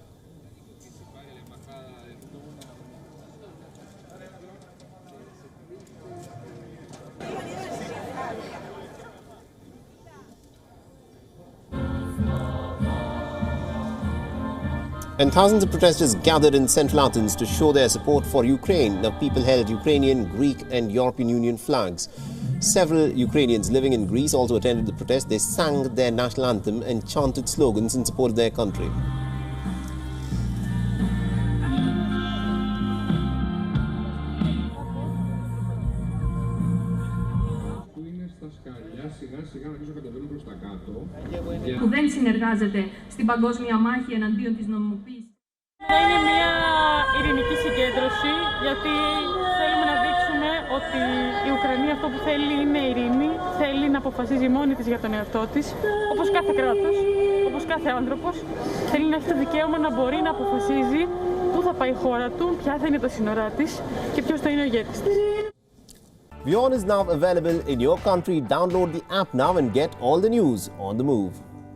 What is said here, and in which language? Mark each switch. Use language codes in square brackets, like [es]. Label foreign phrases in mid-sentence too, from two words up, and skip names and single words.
[en] And thousands of protesters gathered in central Athens to show their support for Ukraine. Now, people held Ukrainian, Greek and European Union flags. Several Ukrainians living in Greece also attended the protest. They sang their national anthem and chanted slogans in support of their country. [el] Που δεν συνεργάζεται στην παγκόσμια μάχη εναντίον της νομιμοποίησης. Είναι μια ειρηνική συγκέντρωση, γιατί θέλουμε να δείξουμε ότι η Ουκρανία αυτό που θέλει είναι ειρήνη, θέλει να αποφασίζει μόνη της για τον εαυτό της, όπως κάθε κράτος, όπως κάθε άνθρωπος, θέλει να έχει το δικαίωμα να μπορεί να αποφασίζει πού θα πάει η χώρα του, ποια θα είναι τα σύνορά της και ποιος θα είναι ο ηγέτης της. [en] WION is now available in your country. Download the app now and get all the news on the move.